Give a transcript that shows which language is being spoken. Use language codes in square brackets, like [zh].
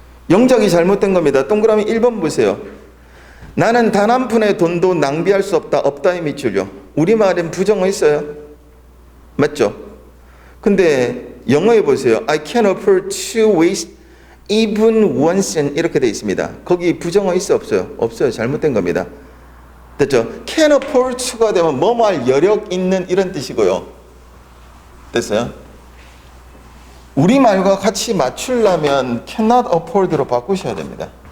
[ko] 영작이 잘못된 겁니다. 동그라미 1번 보세요. 나는 단 한 푼의 돈도 낭비할 수 없다. 없다의 밑줄요. 우리말엔 부정어 있어요. 맞죠? 근데 영어에 보세요. [en] I can't afford to waste even one cent 이렇게 돼 있습니다. [ko] 거기 부정어 있어 없어요? 없어요. 잘못된 겁니다. 됐죠? [en] Can't afford to [ko] 가 되면 뭐뭐 할 여력 있는 이런 뜻이고요. 됐어요? 우리말과 같이 맞추려면 [en] cannot afford [ko] 로 바꾸셔야 됩니다.